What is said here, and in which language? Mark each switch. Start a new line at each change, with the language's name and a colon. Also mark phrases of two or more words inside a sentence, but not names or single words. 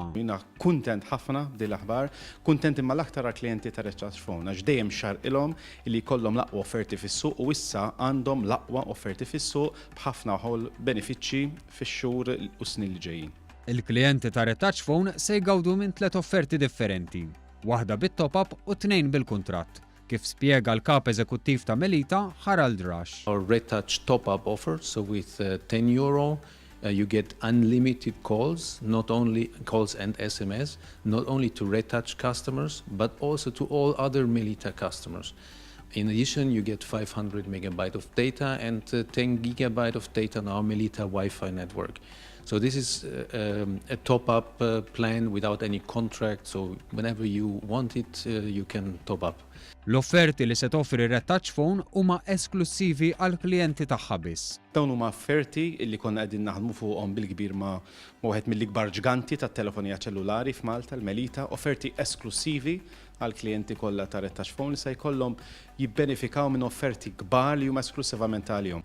Maltese: Jiena kuntent ħafna b'din l-aħbar, kuntent imma l-aktar għall-klijenti ta' Red Touch Phone għax dejjem xarqilhom li jkollhom l-aqwa offerti fis-suq u issa għandhom l-aqwa offerti fis-suq b'ħafna benefiċċji fix-xhur u snin li ġejjin. Il-klijenti ta' Red Touch Phone se jgawdu minn 3 offerti differenti, waħda bit-top-up u 2 bil-kuntratt. Kif spjega l-kap eżekuttiv ta' Melita, Harald Rush.
English: Our Red Touch top-up offer, so with €10, you get unlimited calls, not only calls and SMS, not only to Red Touch customers, but also to all other Melita customers. In addition, you get 500 megabyte of data and 10 gigabyte of data on our Melita Wi-Fi network. So this is a top-up plan without any contract, so whenever you want it, you can top up.
Maltese: L-offerti li se toffri Red Touch Phone huma esklusivi għal klijenti tagħha biss. Dawn huma offerti li konna qegħdin naħdmu fuqhom bil-kbir ma' wieħed mill-ikbar ġganti tat-telefonija ċellulari f'Malta, l-Melita, offerti esklusivi għal klijenti kollha ta' Red Touch Phone li se jkollhom jibbenefikaw minn offerti kbar li huma esklusivament għalihom.